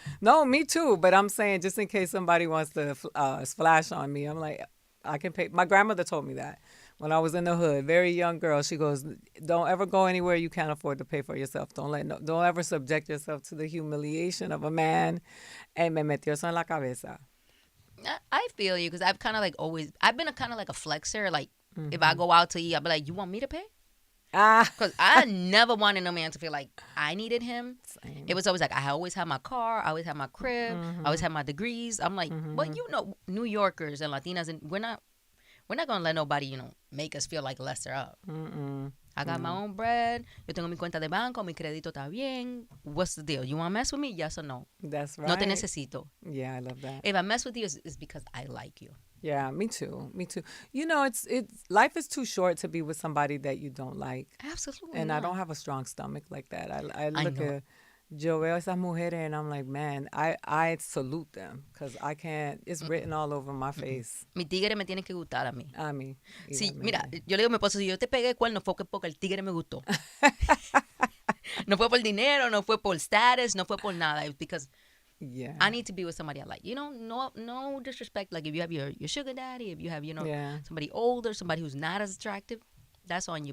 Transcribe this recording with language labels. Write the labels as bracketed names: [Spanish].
[English] No, me too. But I'm saying just in case somebody wants to splash on me, I'm like, I can pay. My grandmother told me that when I was in the hood, very young girl. She goes, "Don't ever go anywhere you can't afford to pay for yourself. Don't ever subject yourself to the humiliation of a man." [Spanish] And me metió eso en la cabeza. [English] I feel you because I've kind of like I've been a kind of like a flexer. Like, if I go out to eat, I'll be like, you want me to pay? Because I never wanted no man to feel like I needed him. Same. It was always like, I always have my car, I always have my crib, I always have my degrees. I'm like, well, New Yorkers and Latinas, and we're not gonna let nobody, make us feel like lesser up. I got my own bread. [Spanish] Yo tengo mi cuenta de banco. Mi crédito está bien. [English] What's the deal? You want to mess with me? Yes or no? That's right. [Spanish] No te necesito. [English] Yeah, I love that. If I mess with you, it's because I like you. Yeah, me too. Me too. It's life is too short to be with somebody that you don't like. Absolutely. And not. I don't have a strong stomach like that. I look know. at [Spanish] yo veo esas mujeres [English] and I'm like, man, I salute them because I can't. It's written all over my face. [Spanish] Mi tigre me tiene que gustar a mí. A mí. Sí, igualmente. mira, yo le digo a mi esposo, si yo te pegué el cuerno fue porque el tigre me gustó. No fue por dinero, no fue por status, no fue por nada. [English] It's because Yeah. I need to be with somebody I like. No disrespect. Like if you have your sugar daddy, if you have, Yeah. somebody older, somebody who's not as attractive, that's on you.